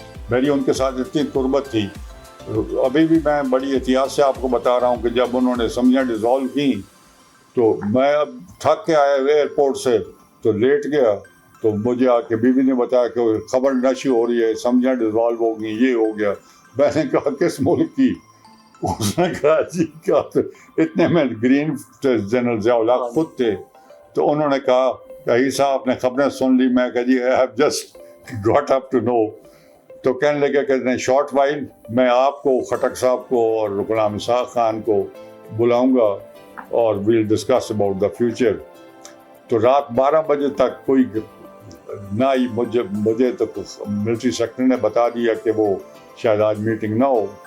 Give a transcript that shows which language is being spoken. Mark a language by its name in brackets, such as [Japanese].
[Urdu] میری ان کے ساتھ اتنی قربت تھی. ابھی بھی میں بڑی احتیاط سے آپ کو بتا رہا ہوں کہ جب انہوں نے سمجھیں ڈیزالو کی تو میں اب تھک کے آیا ایئرپورٹ سے تو لیٹ گیا, تو مجھے آ کے بیوی نے بتایا کہ خبر نشی ہو رہی ہے, سمجھیں ڈیزالو ہو گئی, یہ ہو گیا. میں نے کہا کس ملک کی؟ اس نے کہا جی کیا, اتنے میں گرین جنرل ضیاء الحق خود تھے. تو انہوں نے کہا کہ اہیر صاحب نے خبریں سن لی. میں کہا جی [English] I have just got up to know. [Urdu] تو کہنے لگے کہ شارٹ وائل میں آپ کو, خٹک صاحب کو اور غلام اسحاق خان کو بلاؤں گا اور [English] we'll discuss about the future. [Urdu] تو رات 12 بجے تک کوئی نہ ہی مجھے تو ملٹری سیکرٹری نے بتا دیا کہ وہ شاید آج میٹنگ نہ ہو.